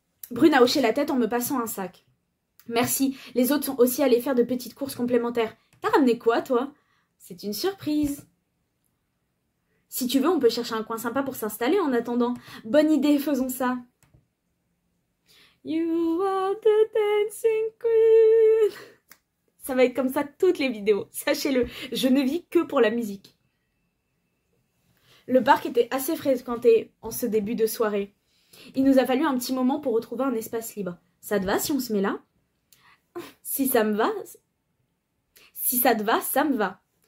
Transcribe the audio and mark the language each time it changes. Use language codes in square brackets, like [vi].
[fr] Brune a hoché la tête en me passant un sac. Merci, les autres sont aussi allés faire de petites courses complémentaires. T'as ramené quoi, toi? C'est une surprise. Si tu veux, on peut chercher un coin sympa pour s'installer en attendant. Bonne idée, faisons ça. [en] You are the dancing queen. [fr] Ça va être comme ça toutes les vidéos, sachez-le. Je ne vis que pour la musique. Le parc était assez fréquenté en ce début de soirée. Il nous a fallu un petit moment pour retrouver un espace libre. Ça te va si on se met là? Si ça me va, si ça te va, ça me va.